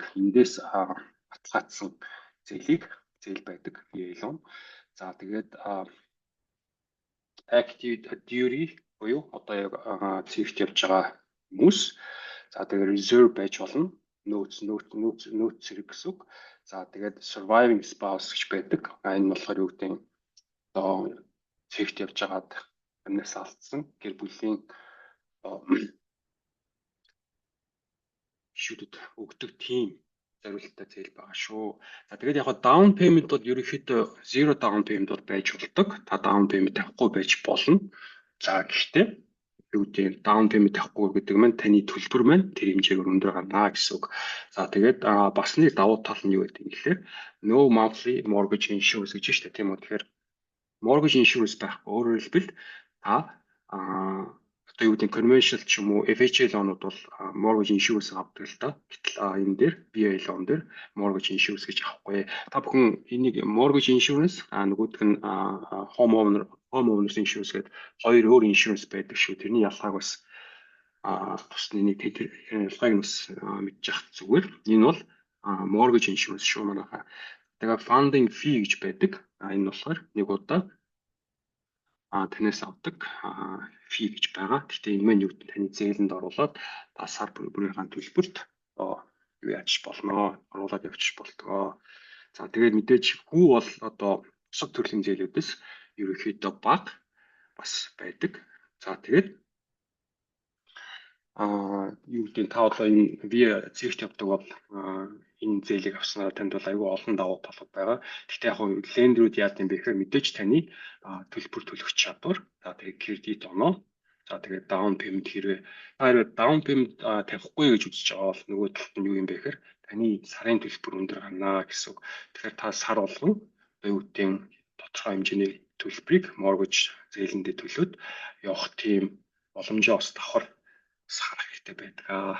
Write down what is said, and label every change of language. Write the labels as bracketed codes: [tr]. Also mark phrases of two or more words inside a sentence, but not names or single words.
[mn] Эндээс баталгаажсан зээл байдаг. VA-лон. За тэгээд [en] active duty [mn] буюу одоо яг цэгт явж байгаа хүмүүс. За тэгээд reserve байж болно. Нөөц зэрэг гэсэн үг. За тэгээд [en] surviving spouse [mn] гэж байдаг. Энэ болохоор юу гэдэг нь одоо цэгт явж байгаад амьнаас алдсан гэр бүлийн гишүүдэд өгдөг тийм зориулалттай зээл байгаа шүү. За тэгээд яг [en] down payment [mn] бол ерөнхийдөө [en] zero down payment [mn] бол байж болдог. Та [en] down payment [mn] авахгүй байж болно. За гэхдээ юу гэдэг [en] down payment [mn] авахгүй гэдэг нь таны төлбөр маань тэр хэмжээгээр өндөр гарна гэсэн үг. За тэгээд бас нэг давуу тал нь юу гэдэг юм гэхээр [en] no monthly mortgage insurance [mn] гэж байна шүү дээ. Тийм үү? Тэгэхээр [en] mortgage insurance [mn] байхгүй. Өөрөөр хэлбэл та одоо юу гэдэг conventional ч юм уу FHA лонууд бол [en] mortgage insurance [mn] авдаг л да. Гэтэл энэ дээр [en] VA loan [mn] дээр [en] mortgage insurance [mn] гэж авахгүй. Та бүхэн энийг [en] mortgage insurance [mn] нөгөөх нь [en] homeowners insurance [mn] гэдэг хоёр өөр insurance байдаг шүү. Тэрний ялгааг бас тусны нэг ялгааг бас мэдчих зүгээр. Энэ бол [en] mortgage insurance [mn] шүү манайхаа. Тэгээ [en] funding fee [mn] гэж байдаг. Энэ болохоор нэг удаа танаас авдаг фи гэж байгаа. Гэхдээ энэ маань юу гэдэг таны зээлэнд оруулаад та сар бүрийнхаа төлбөрт юу яаж болно, оруулаад явчих болтгоо. За тэгээд мэдээж хүү бол одоо бусад төрлийн зээлүүдээс ерөнхийдөө бага бас байдаг. За тэгээд юу гэдэг та одоо энэ виа цэгт явдаг бол энэ зээлийг авснараа танд бол аюул олон давуу тал байгаа. Гэхдээ яг нь лендерүүд яа гэм бэ гэхээр мэдээж таны төлбөр төлөх чадвар, за тэгээд кредит оноо, за тэгээд [en] down payment [mn] хэрвээ [en] down payment [mn] тавихгүй гэж үзэж байгаа бол нөгөө талд нь юу юм бэ гэхээр таны сарын төлбөр өндөр гарна гэсэн үг. Тэгэхээр та сар болгон юу гэдэг тодорхой хэмжээний төлбөрийг mortgage зээлэндээ төлөөд явах тийм боломжоо бас давхар харах хэрэгтэй байдаг.